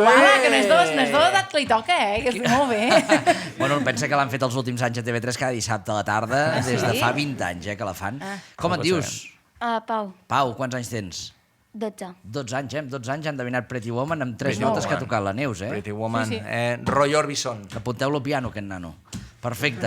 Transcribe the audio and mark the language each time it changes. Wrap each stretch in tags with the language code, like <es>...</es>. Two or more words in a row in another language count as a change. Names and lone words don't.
<ca>Uala, que no és d'edat que li toca, que es diu molt bé. Bueno, pensa que l'han fet els últims anys a TV3 cada dissabte a la tarda, des de fa 20 anys, que la fan. Com et dius? Pau, Pau, quants anys tens? 12. 12 anys, eh? Amb 12 anys han endevinat Pretty Woman amb 3 notes que ha tocat la Neus, eh? Pretty Woman. Sí, sí. Roy Orbison. Apunteu-lo al piano, aquest nano. Perfecte.</ca>